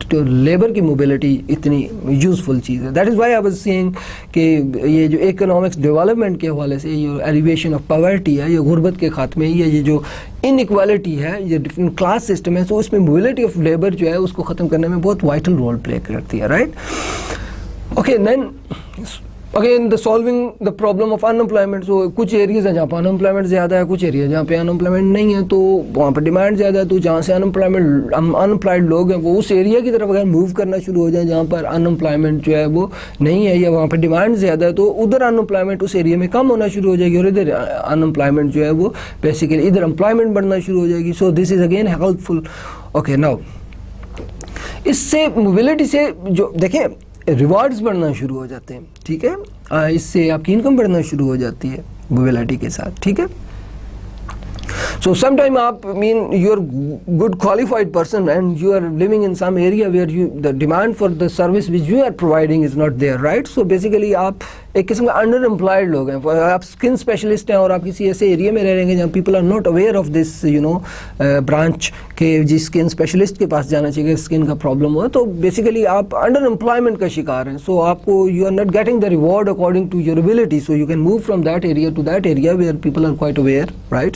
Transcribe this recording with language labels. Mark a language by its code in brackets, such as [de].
[ur] تو لیبر کی موبیلٹی اتنی یوزفل چیز ہے. [en] that is why I was saying [ur] کہ یہ جو اکنامکس ڈیولپمنٹ کے حوالے سے یہ ایلیویشن آف پاورٹی ہے, یہ غربت کے خاتمے, یا یہ جو ان ایکوالٹی ہے, یہ ڈفرینٹ کلاس سسٹم ہے, تو اس میں موبیلٹی آف لیبر جو ہے اس کو ختم کرنے میں بہت وائٹل رول پلے کرتی ہے, right. [en] Okay, then again the solving the problem of unemployment. [ur] سو کچھ ایریاز ہیں جہاں پہ ان امپلائمنٹ زیادہ ہے, کچھ ایریاز جہاں پہ ان امپلائمنٹ نہیں ہے, تو وہاں پہ ڈیمانڈ زیادہ ہے. تو جہاں سے ان امپلائڈ لوگ ہیں وہ اس ایریا کی طرف اگر موو کرنا شروع ہو جائیں جہاں پر ان امپلائمنٹ جو ہے وہ نہیں ہے, یا وہاں پہ ڈیمانڈ زیادہ ہے, تو ادھر ان امپلائمنٹ اس ایریا میں کم ہونا شروع ہو جائے گی, اور ادھر ان امپلائمنٹ جو ہے وہ بیسیکلی ادھر امپلائمنٹ بڑھنا شروع ہو جائے گی. [en] So this is again helpful. [ur] Okay, now اس سے موبیلٹی سے جو دیکھیں ریوارڈز بڑھنا شروع ہو جاتے ہیں, ٹھیک ہے, اس سے آپ کی انکم بڑھنا شروع ہو جاتی ہے موبیلٹی کے ساتھ, ٹھیک ہے. [en] So sometime you're good qualified person and you are living in some area where the demand for the service which you are providing is not there, right? [ur] So basically آپ ایک قسم کا انڈر امپلائڈ لوگ ہیں, آپ skin specialist ہیں اور آپ کسی ایسے ایریا میں رہ رہے ہیں جہاں [en] people are not aware of this branch [ur] کہ جس اسکن اسپیشلسٹ کے پاس جانا چاہیے اسکن کا پرابلم ہو, تو بیسیکلی آپ انڈر امپلائمنٹ کا شکار ہیں. [en] So آپ کو you are not getting the reward according to your ability, so you can move from that area to that area where people are quite aware, right.